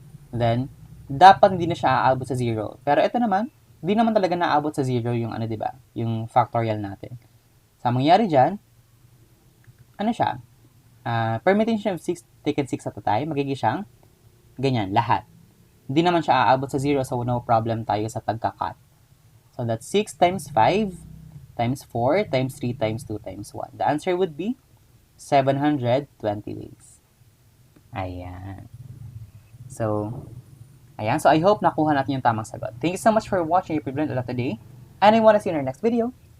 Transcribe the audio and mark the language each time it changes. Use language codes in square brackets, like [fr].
[tl] Then, dapat hindi na siya aabot sa 0. Pero ito naman, hindi naman talaga naabot sa 0 yung ano, diba? Yung factorial natin. So, ang mangyari dyan, ano siya? [en] Permutation of 6 taken 6 at a time, [tl] magiging siyang ganyan, lahat. Hindi naman siya aabot sa 0, so no problem tayo sa pagka-cut. [en] So, that's 6 times 5 times 4 times 3 times 2 times 1. The answer would be 720 ways. Ayan. [tl] So, ayan. So, [en] I hope [tl] nakuha natin yung tamang sagot. [en] Thank you so much for watching. If you learned a lot today. And I want to see you in our next video.